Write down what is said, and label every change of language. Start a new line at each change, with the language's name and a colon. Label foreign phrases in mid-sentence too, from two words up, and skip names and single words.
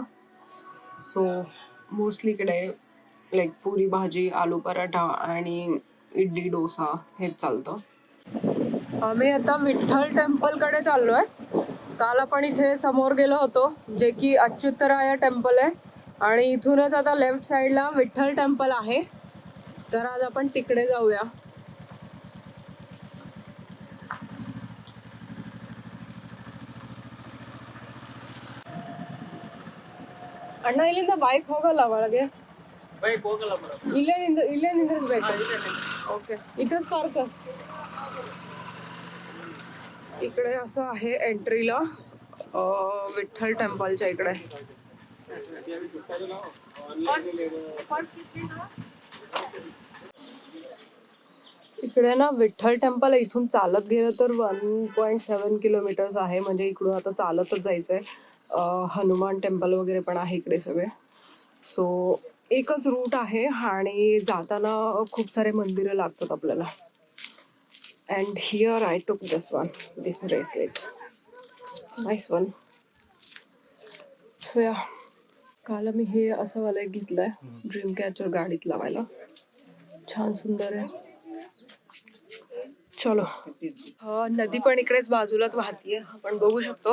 English: so mostly
Marathi: इकडे लाईक पुरी भाजी, आलू पराठा आणि इडली डोसा हेच चालतं. आम्ही आता विठ्ठल टेम्पलकडे चाललोय. काल आपण इथे समोर गेलो होतो, जे की अच्युतराया टेम्पल आहे, आणि इथूनच आता
English: left side
Marathi: विठ्ठल टेम्पल आहे. तर आज आपण तिकडे जाऊया.
Kannada: ಅಣ್ಣ ಇಲ್ಲಿಂದ ಬೈಕ್ ಹೋಗಲ್ಲ ಒಳಗೆ. ಬೈಕ್ ಹೋಗಲ್ಲ ಮೇಡಮ್. ಇಲ್ಲೇ ನಿಂದಿರ್ಬೇಕು. ಓಕೆ,
Marathi: इथंच पार्क. इकडे असं आहे एंट्रीला विठ्ठल टेम्पलच्या इकडे. इकडे ना विठ्ठल टेम्पल आहे. इथून चालत गेलं तर 1.7 किलोमीटर्स आहे. म्हणजे इकडून आता चालतच जायचंय. हनुमान टेम्पल वगैरे पण आहे इकडे सगळे. सो एकच रूट आहे आणि जाताना खूप सारे मंदिरं लागतात आपल्याला.
English: And here I took this bracelet, nice one. so yeah,
Marathi: काल मी हे असं वाला एक घेतलंय,
English: dream catcher
Marathi: गाडीत लावायला. छान सुंदर आहे. चलो. नदी पण इकडेच बाजूलाच वाहतीये, आपण बघू शकतो.